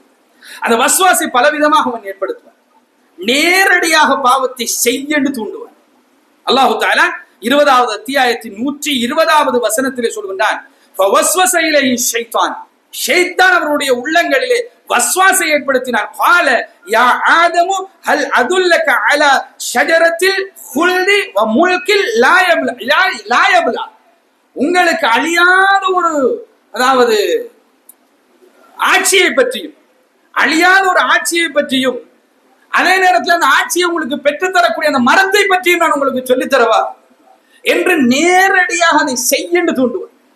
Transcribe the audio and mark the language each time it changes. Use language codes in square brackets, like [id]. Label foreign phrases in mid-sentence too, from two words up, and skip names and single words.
[ta] அந்த வஸ்வாசை பலவிதமாக அவன் ஏற்படுத்துவான். நேரடியாக பாவத்தை செய்ய தூண்டுவான். [ar] الله تعالى [ta] 20வது அத்தியாயத்தின் 120வது வசனத்திலே சொல்கின்றான், [ar] فوسوس إليه الشيطان, [ta] ஷைத்தான் அவருடைய உள்ளங்களிலே வஸ்வாசை ஏற்படுத்தினார். [ar] قال يا آدم هل أدلك على شجرة الخلد وملك لا يبلى, [ta] உங்களுக்கு அழியாத ஒரு, அதாவது ஆட்சியை பற்றியும், அழியாத ஒரு ஆட்சியை பற்றியும், அதே நேரத்தில் அந்த ஆட்சியை உங்களுக்கு பெற்றுத்தரக்கூடிய அந்த மரத்தை பற்றியும் நான் உங்களுக்கு சொல்லித்தரவா? என்று நேரடியாக அதை செய்யு தூண்டுவான்.